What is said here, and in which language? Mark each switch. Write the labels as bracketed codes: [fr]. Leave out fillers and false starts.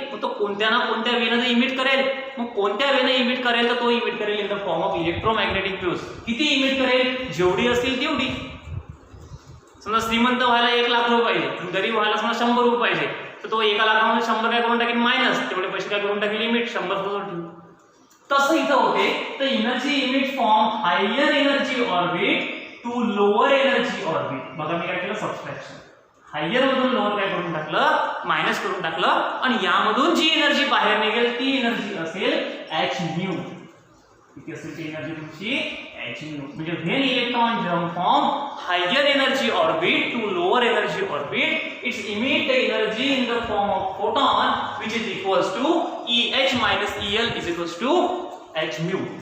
[mr] मग तो कोणत्या ना कोणत्या वेने इमिट करेल. मग कोणत्या वेने इमिट करेल? तर तो इमिट करेल [en] In the form of electromagnetic waves. [mr] किती इमिट करेल? जेवढी असतील तेवढी. समजा श्रीमंत व्हायला 1 लाख रुपये पाहिजे, गरीब व्हायला समजा 100 रुपये पाहिजे, तर तो 1 लाखामध्ये 100 काय करून टाकेल? मायनस. तेवढे पैसे काय करून टाकेल? लिमिट 100 ठेवू. तसं इथं होते. [en] तर energy emit from higher energy orbit to lower energy orbit. [mr] बघा मी काय केलं? सबस्ट्रॅक्शन. हायर मधून लोअर काय करून टाकलं? मायनस करून टाकलं. आणि यामधून जी एनर्जी बाहेर निघेल ती एनर्जी असेल h म्यू. किती असेल ती एनर्जी तुमची? [en] h mu. म्हणजे when electron jump from higher energy orbit to lower energy orbit, it's emit the energy in the form of photon which is equals to EH minus EL is equals to h mu.